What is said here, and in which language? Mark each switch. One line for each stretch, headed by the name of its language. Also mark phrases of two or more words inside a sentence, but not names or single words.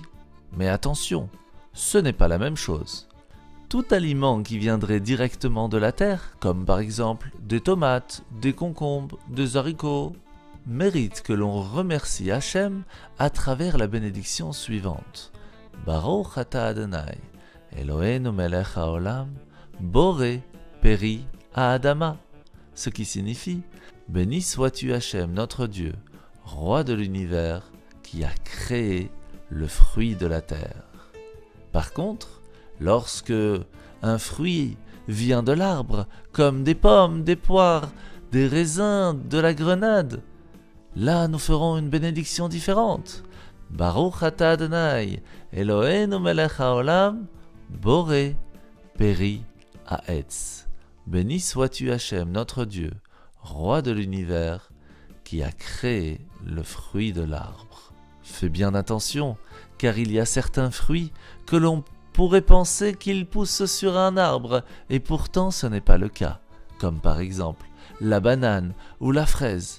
French: Mais attention, ce n'est pas la même chose. Tout aliment qui viendrait directement de la terre, comme par exemple des tomates, des concombres, des haricots, mérite que l'on remercie Hachem à travers la bénédiction suivante.
Hebrew: ברוך אתה אדני, אלהינו מלך העולם, בורא פרי האדמה,
French: ce qui signifie « Béni sois-tu Hachem, notre Dieu, roi de l'univers, qui a créé le fruit de la terre. » Par contre, lorsque un fruit vient de l'arbre, comme des pommes, des poires, des raisins, de la grenade, là nous ferons une bénédiction différente.
Hebrew: ברוך אתה אדני, אלהינו מלך העולם, בורא פרי העץ.
French: Béni sois-tu Hachem, notre Dieu, roi de l'univers, qui a créé le fruit de l'arbre. Fais bien attention, car il y a certains fruits que l'on pourrait penser qu'ils poussent sur un arbre, et pourtant ce n'est pas le cas, comme par exemple la banane ou la fraise.